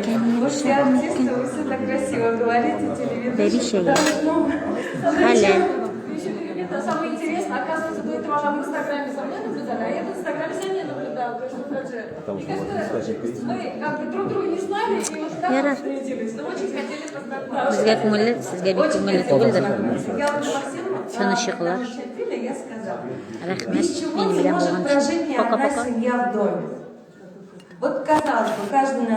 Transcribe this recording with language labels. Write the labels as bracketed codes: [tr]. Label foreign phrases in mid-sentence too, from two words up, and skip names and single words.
[ru] Вы все артисты, вы все так красиво говорите, телевидение. Это самое интересное, оказывается, до этого она в Инстаграме со мной наблюдала, а я в Инстаграме за ней наблюдала. И как-то мы как бы друг друга не знали, и вот так встретились, но очень хотели познакомиться. [uz] Sizga ko'ngilli, sizga bek ko'ngilli tug'ildi. [ru] Я вот Максиму, [uz] Tanishinglar. [ru] я сказала, [uz] Rahmat, [ru] без чего [uz] men [ru] не [uz] bilan [ru] может [uz] bo'lgan [ru] прожить ни одна poqa-poqa. семья в доме. Вот казалось бы, каждый